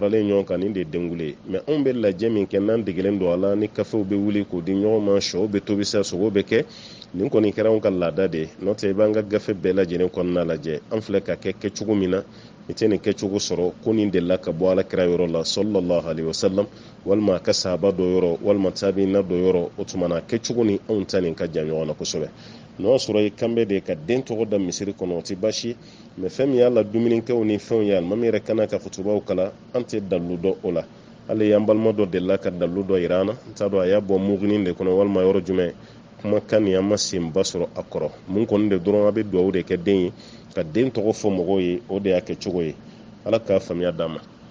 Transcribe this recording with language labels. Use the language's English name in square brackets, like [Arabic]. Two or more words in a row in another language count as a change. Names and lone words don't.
[Bambara] faralen ɲɔgɔn kan nin de ye denguli ye mais anw bɛ lajɛ min kɛ n'an degelen don a la ni kafew bɛ wuli k'o di ɲɔgɔn ma sɔw bɛ tobi sa sogo bɛ kɛ nin kɔni kɛra anw ka laada de ye n'o tɛ i b'an ka gafe bɛɛ lajɛlen kɔnɔna lajɛ an filɛ ka kɛ kɛcogo min na ite nin kɛcogo sɔrɔ ko nin delila ka bɔ alakira yɔrɔ la [Arabic] صلى الله عليه وسلم [Bambara] walima a ka sahaba dɔ yɔrɔ walima tabiina dɔ yɔrɔ o tuma na kɛcogo ni anw ta nin ka jan ɲɔgɔn na kosɛbɛ n'o y'a sɔrɔ i kanbɛ de ka den tɔgɔ da misiri kɔnɔ o tɛ baasi mɛ fɛn min y'a la dumunikɛw ni fɛnw ye alimami yɛrɛ kana ka futubaw kala an tɛ dalilu dɔ o la hali y'an balima dɔ delila ka dalilu dɔ yira an na n t'a dɔn a y'a bɔ muginin de kɔnɔ walima yɔrɔ jumɛn kumakan nin an ma senba sɔrɔ a kɔrɔ mun kɔni de dɔrɔn a bɛ dugawu de kɛ den ye ka den tɔgɔ fɔ mɔgɔw ye o de y'a kɛ cogo ye ala k'a faamuya d'an ma